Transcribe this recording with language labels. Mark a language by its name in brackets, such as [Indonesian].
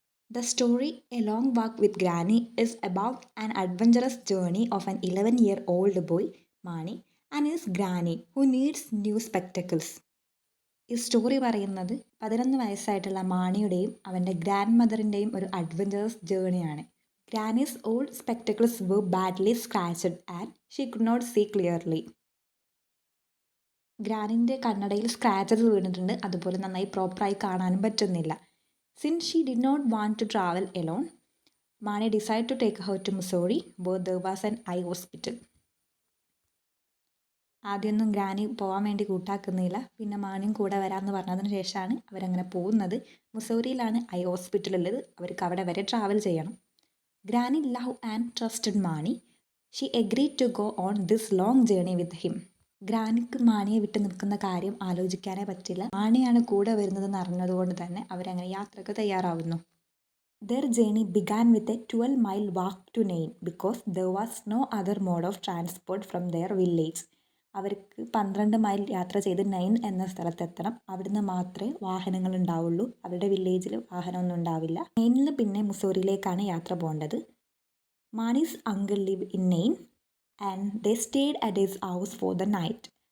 [English] The story a long walk with granny is about an adventurous journey of an 11-year-old boy Mani and his granny who needs new spectacles. [Malayalam] ഈ story പറയുന്നത് 11 വയസ്സായിട്ടുള്ള മാണിയുടെയും അവൻ്റെ grand മദറിൻ്റെയും ഒരു adventurous ജേർണിയാണ്. [English] Granny's old spectacles were badly scratched and she could not see clearly. [Malayalam] ഗ്രാനിൻ്റെ കണ്ണടയിൽ scratches വീണിട്ടുണ്ട്, അതുപോലെ നന്നായി പ്രോപ്പറായി കാണാനും പറ്റുന്നില്ല. [English] Since she did not want to travel alone, Mani decide to take her to Mussoorie where there was an eye hospital. [Malayalam] ആദ്യമൊന്നും granny പോകാൻ വേണ്ടി കൂട്ടാക്കുന്നില്ല. പിന്നെ മാണിയും കൂടെ വരാമെന്ന് പറഞ്ഞതിന് ശേഷമാണ് അവരങ്ങനെ പോകുന്നത്. മുസോറിയിലാണ് ഐ ഹോസ്പിറ്റൽ ഉള്ളത്. അവർക്ക് അവിടെ വരെ ട്രാവൽ ചെയ്യണം. [English] Granny loved and trusted Mani. She agreed to go on this long journey with him. [Malayalam] ഗ്രാനിക്ക് മാണിയെ വിട്ട് നിൽക്കുന്ന കാര്യം ആലോചിക്കാനേ പറ്റില്ല. മാണിയാണ് കൂടെ വരുന്നതെന്ന് അറിഞ്ഞതുകൊണ്ട് തന്നെ അവരങ്ങനെ യാത്രക്ക് തയ്യാറാവുന്നു. [English] Their journey began with a 12-mile walk to Nain because there was no other mode of transport from their village. [Malayalam] അവർക്ക് 12 മൈൽ യാത്ര ചെയ്ത് നൈൻ എന്ന സ്ഥലത്തെത്തണം. അവിടുന്ന് മാത്രമേ വാഹനങ്ങൾ ഉണ്ടാവുള്ളൂ. അവരുടെ വില്ലേജിൽ വാഹനമൊന്നും ഉണ്ടാവില്ല. നെയിനിൽ പിന്നെ മുസോറിയിലേക്കാണ് യാത്ര പോകേണ്ടത്. [English] Mani's uncle live in Nain and they stayed at his house for the night.